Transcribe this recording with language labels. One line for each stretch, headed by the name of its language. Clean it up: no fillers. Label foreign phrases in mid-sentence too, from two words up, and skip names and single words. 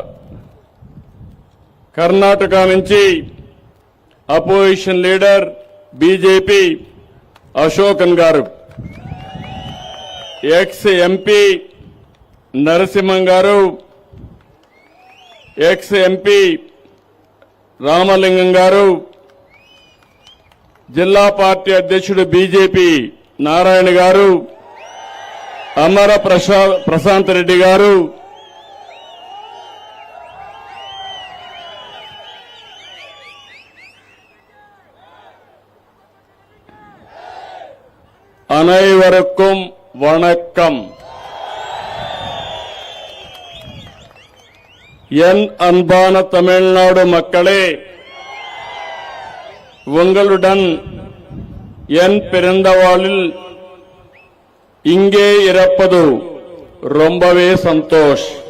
Telugu: కర్ణాటక నుంచి
English: opposition leader
Telugu: బీజేపీ అశోకన్ గారు,
English: ex MP
Telugu: నరసింహం గారు,
English: ex MP
Telugu: రామలింగం గారు, జిల్లా పార్టీ అధ్యక్షుడు బీజేపీ నారాయణ గారు, అమర ప్రశాంత్ రెడ్డి గారు,
Tamil: அனைவருக்கும் வணக்கம். என் அன்பான தமிழ்நாடு மக்களே, உங்களுடன் என் பிறந்தவாளில் இங்கே இருப்பது ரொம்பவே சந்தோஷ்.